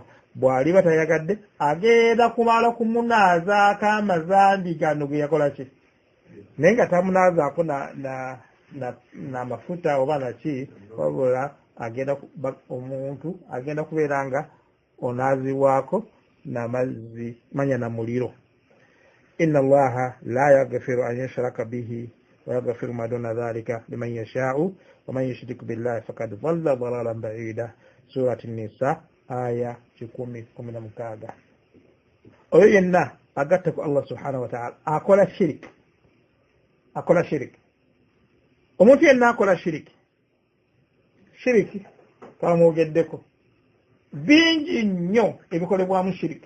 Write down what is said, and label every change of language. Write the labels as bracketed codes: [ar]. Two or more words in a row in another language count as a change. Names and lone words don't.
[lg] Bw'aliba tayagadde agenda kumala kumunaazaako amazambi gano ge yakola ki? Naye nga tamunaazaako na mafuta oba naki, wabula omuntu agenda kubeera nga onaazibwako n'amazzi manya na muliro. [ar] إن الله لا يغفر أن يشرك به ويغفر ما دون ذلك لمن يشاء ومن يشرك بالله فقد ضل ضلالا بعيدا. [lg] Surati Nisa aya 10:16. Oyo yenna agatta ku [ar] الله سبحانه وتعالى [lg] akola shirik. Omuntu yenna akola shiriki twamwogeddeko bingi nnyo ebikolebwamu shiriki.